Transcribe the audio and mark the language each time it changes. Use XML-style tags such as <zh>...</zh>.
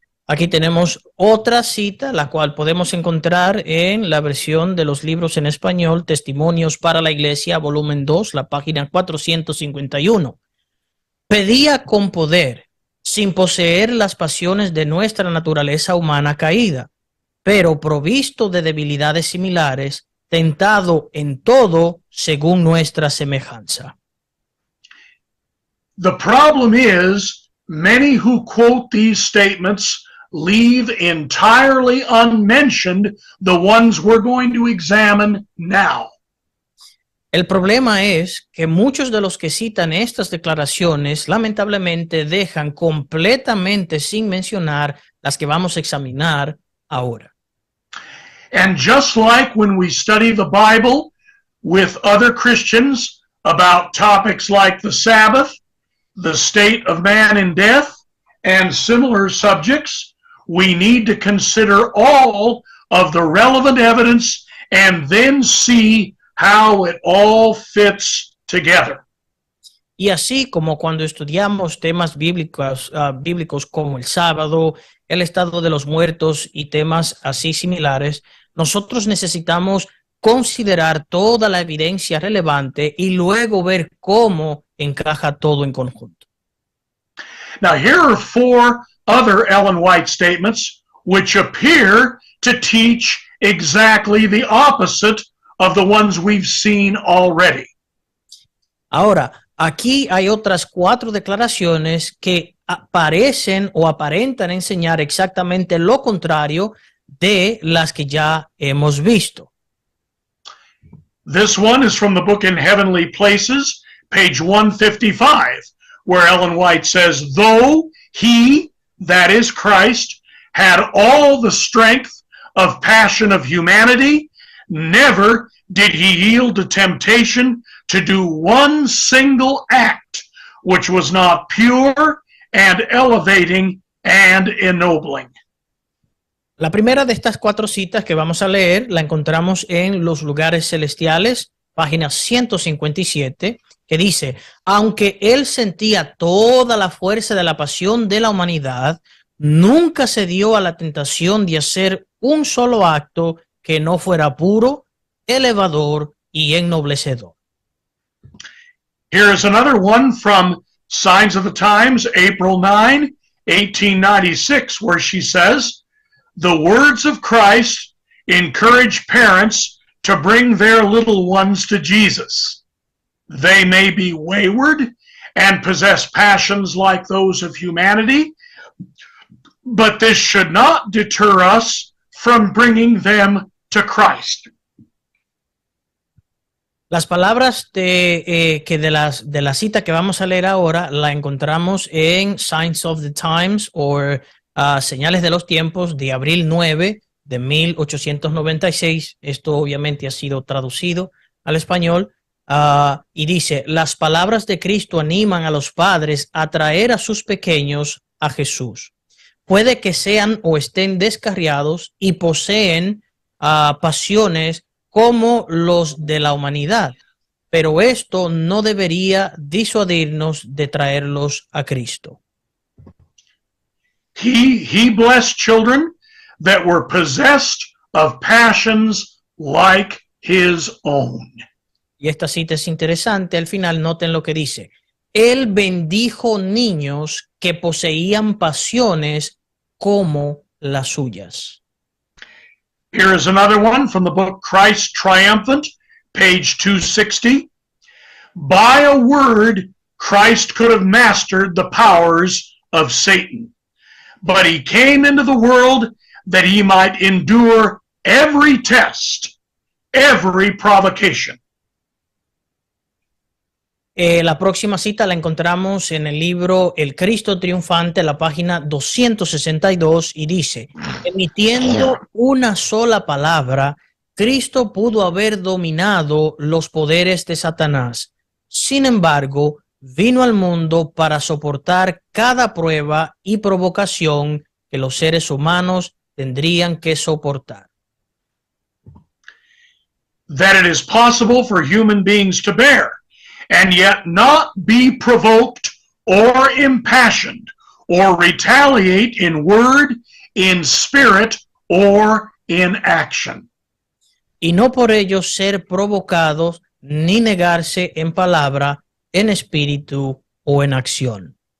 <es>Aquí tenemos otra cita, la cual podemos encontrar en la versión de los libros en español, Testimonios para la Iglesia, volumen 2, la página 451. Pedía con poder, sin poseer las pasiones de nuestra naturaleza humana caída, pero provisto de debilidades similares, tentado en todo según nuestra semejanza.</es> <en>The problem is, many who quote these statements leave entirely unmentioned the ones we're going to examine now.</en> <es>El problema es que muchos de los que citan estas declaraciones lamentablemente dejan completamente sin mencionar las que vamos a examinar ahora.</es> <en>And just like when we study the Bible with other Christians about topics like the Sabbath, the state of man in death, and similar subjects, we need to consider all of the relevant evidence and then see how it all fits together.</en> <es>Y así como cuando estudiamos temas bíblicos como el sábado, el estado de los muertos y temas así similares, nosotros necesitamos considerar toda la evidencia relevante y luego ver cómo encaja todo en conjunto.</es> <en>Now, here are 4 other Ellen White statements which appear to teach exactly the opposite of the ones we've seen already.</en> <es>Ahora, aquí hay otras 4 declaraciones que parecen o aparentan enseñar exactamente lo contrario de las que ya hemos visto.</es> <en>This one is from the book In Heavenly Places, page 155, where Ellen White says, though he, that is Christ, had all the strength of passion of humanity, never did he yield to temptation to do one single act which was not pure and elevating and ennobling.</en> <es>La primera de estas 4 citas que vamos a leer la encontramos en Los Lugares Celestiales, página 157, que dice, aunque él sentía toda la fuerza de la pasión de la humanidad, nunca se dio a la tentación de hacer un solo acto que no fuera puro, elevador y ennoblecedor.</es> <en>Here is another one from Signs of the Times, April 9, 1896, where she says, the words of Christ encourage parents to bring their little ones to Jesus. They may be wayward and possess passions like those of humanity, but this should not deter us from bringing them to Christ.</en> <es>Las palabras de la cita que vamos a leer ahora la encontramos en Signs of the Times o Señales de los Tiempos de abril 9 de 1896. Esto obviamente ha sido traducido al español y dice, las palabras de Cristo animan a los padres a traer a sus pequeños a Jesús. Puede que sean o estén descarriados y poseen pasiones como los de la humanidad, pero esto no debería disuadirnos de traerlos a Cristo.</es> <en>He blessed children that were possessed of passions like his own.</en> <es>Y esta cita es interesante. Al final noten lo que dice. Él bendijo niños que poseían pasiones como las suyas.</es> <en>Here is another one from the book Christ Triumphant, page 260. By a word, Christ could have mastered the powers of Satan, but he came into the world that he might endure every test, every provocation.</en> <es>La próxima cita la encontramos en el libro El Cristo Triunfante, la página 262, y dice, emitiendo una sola palabra, Cristo pudo haber dominado los poderes de Satanás. Sin embargo, vino al mundo para soportar cada prueba y provocación que los seres humanos tendrían que soportar.</es> <en>That it is possible for human beings to bear, and yet not be provoked or impassioned or retaliate in word, in spirit, or in action.</en> <es>Y no por ello ser provocados ni negarse en palabra, en espíritu o en acción.</es>